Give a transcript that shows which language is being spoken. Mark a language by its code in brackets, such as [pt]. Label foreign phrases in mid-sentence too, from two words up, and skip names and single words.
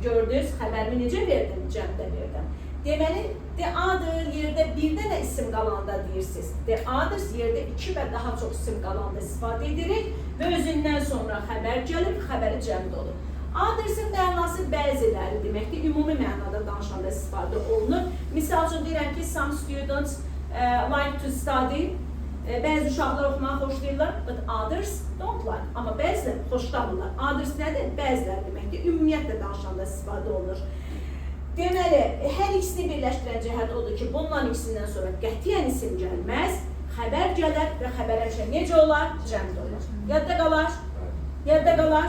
[az] Gördünüz, xəbərimi necə verdim? Cəmdə verdim. Deməli, [en] the other [az] yerdə bir dənə isim qalanda deyirsiniz. [en] The others [az] yerdə 2 və daha çox isim qalanda istifadə edirik və özündən sonra xəbər gəlir, xəbəri cəmdə olur. Others'ın mənası bəziləri deməkdir, ümumi mənada danışanda istifadə olunur. Misal üçün deyirəm ki, [en] some students like to study. [az] Bəzi uşaqlar oxumağı xoşlayırlar, [en] but others don't like. [az] Amma bəziləri xoşlamırlar. Others nədir? Bəziləri deməkdir, ümumiyyətlə danışanda istifadə olunur. Deməli, hər ikisini birləşdirən cəhət odur ki, bunların ikisindən sonra qətiyyən isim gəlməz, xəbər gələr və xəbər həmişə necə olar? Cəmdə olur. Yadda qalar? Yadda qalar?